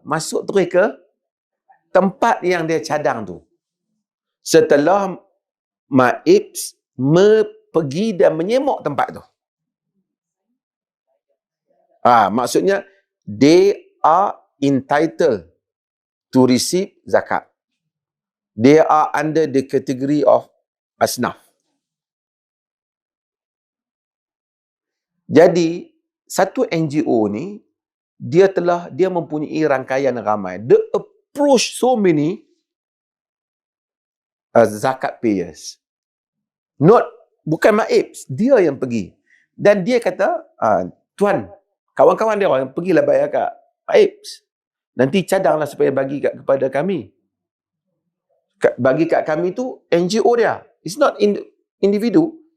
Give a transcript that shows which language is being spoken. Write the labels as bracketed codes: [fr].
[ms] Masuk terus ke tempat yang dia cadang tu. Setelah Maib pergi dan menyemok tempat tu. Maksudnya [en] they are entitled to receive zakat. They are under the category of asnaf. [ms] Jadi, satu NGO ni, dia mempunyai rangkaian ramai. [en] They approach so many zakat payers. [ms] Bukan MAIPS, dia yang pergi. Dan dia kata, tuan, kawan-kawan dia orang, pergilah bayar kat MAIPS. Nanti cadanglah supaya bagi kepada kami. Bagi kat kami tu NGO dia. [en] It's not individu.